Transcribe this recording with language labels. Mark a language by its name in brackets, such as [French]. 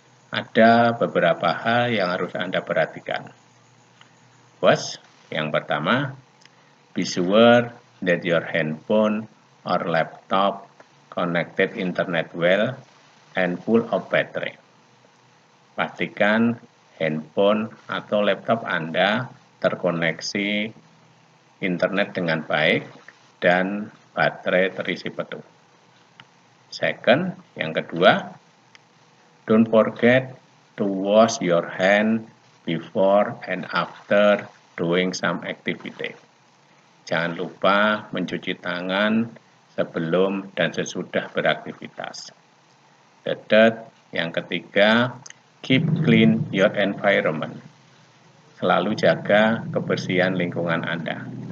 [Indonesian] Ada beberapa hal yang harus Anda perhatikan. [English] First, [Indonesian] yang pertama, [English] be sure that your handphone or laptop connected internet well and full of battery. [Indonesian] Pastikan handphone atau laptop Anda terkoneksi internet dengan baik dan baterai terisi penuh. [English] Second, [Indonesian] yang kedua, [English] don't forget to wash your hand before and after doing some activity. [Indonesian] Jangan lupa mencuci tangan sebelum dan sesudah beraktivitas. [English] The third, [Indonesian] yang ketiga, [English] keep clean your environment. [Indonesian] Selalu jaga kebersihan lingkungan Anda.